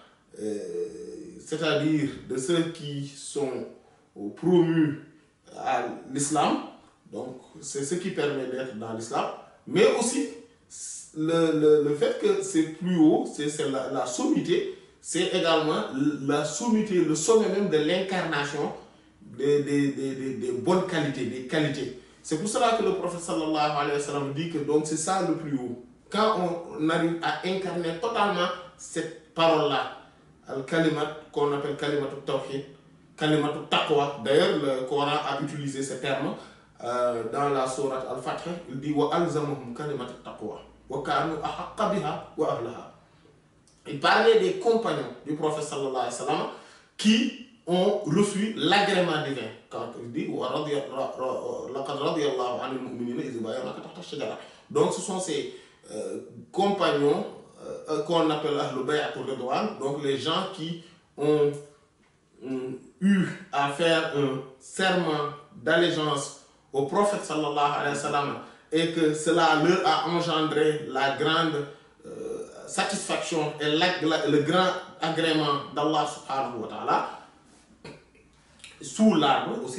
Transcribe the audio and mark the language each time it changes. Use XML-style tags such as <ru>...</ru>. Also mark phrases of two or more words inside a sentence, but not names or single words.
<fr>c'est-à-dire de ceux qui sont promus à l'islam, donc c'est ce qui permet d'être dans l'islam, mais aussi le fait que c'est plus haut, c'est la sommité, c'est également la sommité, le sommet même de l'incarnation des bonnes qualités, des qualités. C'est pour cela que le prophète</fr> <ar>صلى الله عليه وسلم</ar> <fr>dit que donc c'est ça le plus haut. Quand on arrive à incarner totalement cette parole-là, al-kalimat, qu'on appelle</fr> <ar>كلمة توحيد, كلمة تقوى.</ar> <fr>D'ailleurs, le Coran a utilisé ce terme dans la sourate Al-Fath. Il dit</fr> <ar>وألزمهم كلمة تقوى وكانوا أحق بها وأهلها.</ar> <fr>Il parlait des compagnons du prophète</fr> <ar>صلى الله عليه وسلم</ar> <fr>qui ont reçu l'agrément divin. Quand il dit</fr> <ar>ولقد رضي الله عن المؤمنين إذ يبايعونك تحت الشجرة.</ar> <fr>Donc ce sont ces compagnons qu'on appelle</fr> <ar>أهل بيعة الرضوان,</ar> <fr>donc les gens qui ont eu à faire un serment d'allégeance au prophète</fr> <ar>صلى الله عليه وسلم</ar> <fr>et que cela leur a engendré la grande satisfaction et le grand agrément d'Allah</fr> <ar>سبحانه وتعالى</ar> <fr>sous l'arbre aussi.</fr>